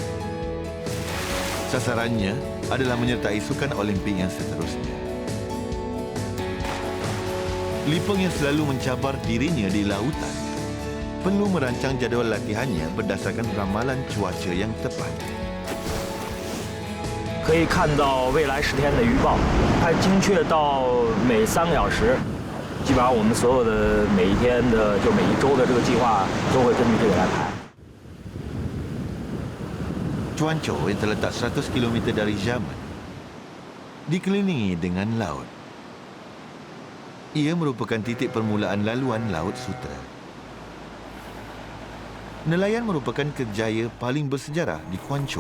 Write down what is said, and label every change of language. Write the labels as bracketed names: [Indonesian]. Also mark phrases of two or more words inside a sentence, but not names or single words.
[Malay] Sasarannya adalah menyertai sukan Olimpik yang seterusnya. Lipeng yang selalu mencabar dirinya di lautan perlu merancang jadual latihannya berdasarkan ramalan cuaca yang tepat. [Chinese] 可以看到未来10天的预报，它精确到每3个小时。基本上我们所有的每一天的就每一周的这个计划都会根据这个来排。 [Malay] Cuanzhou yang terletak 100 km dari Xiamen dikelilingi dengan laut. Ia merupakan titik permulaan laluan Laut Sutera. Nelayan merupakan kerjaya paling bersejarah di Guangzhou.